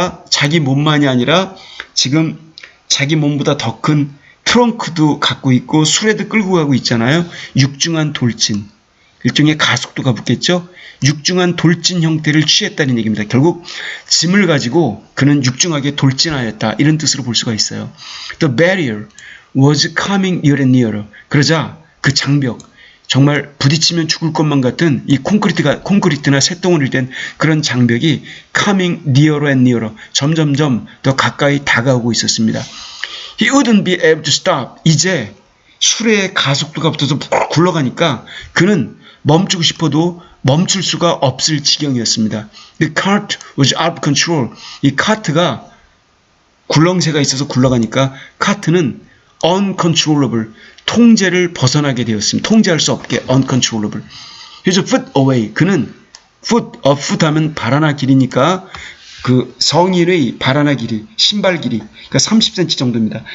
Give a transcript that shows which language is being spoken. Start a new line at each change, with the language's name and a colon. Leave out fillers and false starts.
Korean: 자기 몸만이 아니라 지금 자기 몸보다 더 큰 트렁크도 갖고 있고 수레도 끌고 가고 있잖아요. 육중한 돌진. 일종의 가속도가 붙겠죠. 육중한 돌진 형태를 취했다는 얘기입니다. 결국 짐을 가지고 그는 육중하게 돌진하였다. 이런 뜻으로 볼 수가 있어요.
English: The barrier was coming nearer and nearer.
Korean: 그러자 그 장벽, 정말 부딪히면 죽을 것만 같은 이 콘크리트나 쇳덩어리를 된 그런 장벽이
English: coming nearer and nearer,
Korean: 점점점 더 가까이 다가오고 있었습니다.
English: He wouldn't be able to stop.
Korean: 이제 수레의 가속도가 붙어서 굴러가니까 그는 멈추고 싶어도 멈출 수가 없을 지경이었습니다.
English: The cart was out of control.
Korean: 이 카트가 굴렁쇠가 있어서 굴러가니까 카트는 uncontrollable, 통제를 벗어나게 되었습니다. 통제할 수 없게 uncontrollable. 그래서 foot away, 그는 foot 하면 발 하나 길이니까 그 성인의 발 하나 길이, 신발 길이, 그러니까 30cm 정도입니다.